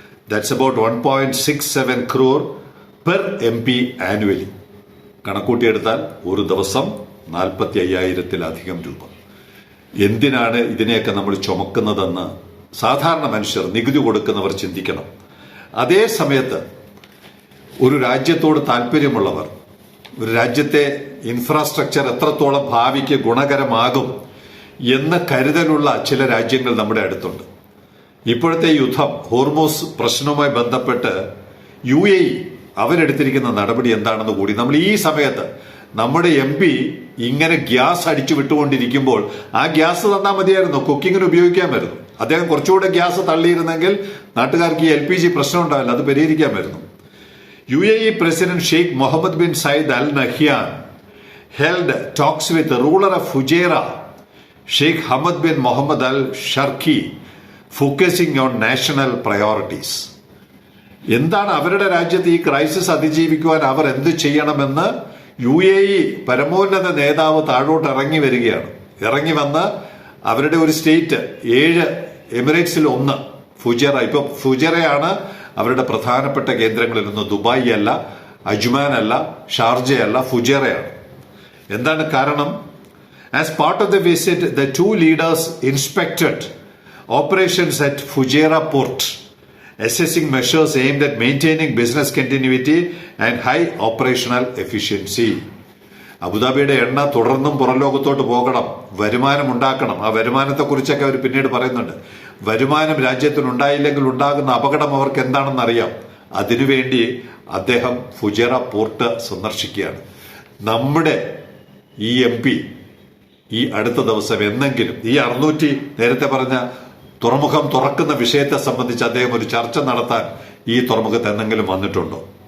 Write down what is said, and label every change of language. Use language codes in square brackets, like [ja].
[en] That's about 1.67 crore per MP annually. [ml] കണക്കൂട്ടിയെടുത്താൽ ഒരു ദിവസം 45,000-ത്തിലധികം രൂപ. എന്തിനാണ് ഇതിനെയൊക്കെ നമ്മൾ ചുമക്കുന്നതെന്ന് സാധാരണ മനുഷ്യർ, നികുതി കൊടുക്കുന്നവർ ചിന്തിക്കണം. അതേ സമയത്ത് ഒരു രാജ്യത്തോട് താല്പര്യമുള്ളവർ, ഒരു രാജ്യത്തെ ഇൻഫ്രാസ്ട്രക്ചർ എത്രത്തോളം ഭാവിക്ക് ഗുണകരമാകും എന്ന് കരുതലുള്ള ചില രാജ്യങ്ങൾ നമ്മുടെ അടുത്തുണ്ട്. ഇപ്പോഴത്തെ യുദ്ധം, ഹോർമോസ് പ്രശ്നവുമായി ബന്ധപ്പെട്ട് UAE അവരെടുത്തിരിക്കുന്ന നടപടി എന്താണെന്ന് കൂടി നമ്മൾ ഈ സമയത്ത്, നമ്മുടെ MP ഇങ്ങനെ ഗ്യാസ് അടിച്ചു വിട്ടുകൊണ്ടിരിക്കുമ്പോൾ ആ ഗ്യാസ് തന്നാൽ മതിയായിരുന്നു, കുക്കിങ്ങിന് ഉപയോഗിക്കാമായിരുന്നു. അദ്ദേഹം കുറച്ചുകൂടെ ഗ്യാസ് തള്ളിയിരുന്നെങ്കിൽ നാട്ടുകാർക്ക് ഈ LPG പ്രശ്നം ഉണ്ടാവില്ല, അത് പരിഹരിക്കാമായിരുന്നു. [en] UAE President Sheikh Mohammed bin Zayed Al Nahyan held talks with the ruler of Fujairah, Sheikh Hamad bin Mohammed Al Sharqi, focusing on national priorities. [ml] എന്താണ് അവരുടെ രാജ്യത്ത് ഈ ക്രൈസിസ് അതിജീവിക്കുവാൻ അവർ എന്ത് ചെയ്യണമെന്ന് UAE പരമോന്നത നേതാവ് താഴോട്ട് ഇറങ്ങി വരികയാണ്. ഇറങ്ങി വന്ന് അവരുടെ ഒരു സ്റ്റേറ്റ്, 7 എമിറേറ്റ്സിൽ 1 ഫുജേറ. ഇപ്പൊ ഫുജേറയാണ് അവരുടെ പ്രധാനപ്പെട്ട കേന്ദ്രങ്ങളിൽ നിന്ന്. ദുബായ് അല്ല, അജ്മാൻ അല്ല, ഷാർജ അല്ല, ഫുജേറയാണ്. എന്താണ് കാരണം? [en] As part of the visit, the 2 leaders inspected operations at Fujairah port, assessing measures aimed at maintaining business continuity and high operational efficiency. [ml] അബുദാബിയുടെ എണ്ണ തുടർന്നും പുറംലോകത്തോട്ട് പോകണം, വരുമാനം ഉണ്ടാക്കണം. ആ വരുമാനത്തെക്കുറിച്ചൊക്കെ അവർ പിന്നീട് പറയുന്നുണ്ട്. വരുമാനം രാജ്യത്തിനുണ്ടായില്ലെങ്കിൽ ഉണ്ടാകുന്ന അപകടം അവർക്ക് എന്താണെന്ന് അറിയാം. അതിനുവേണ്ടി അദ്ദേഹം ഫുജേറ പോർട്ട് സന്ദർശിക്കുകയാണ്. നമ്മുടെ ഈ MP ഈ അടുത്ത ദിവസം എന്നെങ്കിലും ഈ 600 നേരത്തെ പറഞ്ഞ തുറമുഖം തുറക്കുന്ന വിഷയത്തെ സംബന്ധിച്ച് അദ്ദേഹം ഒരു ചർച്ച നടത്താൻ ഈ തുറമുഖത്ത് എന്തെങ്കിലും വന്നിട്ടുണ്ടോ?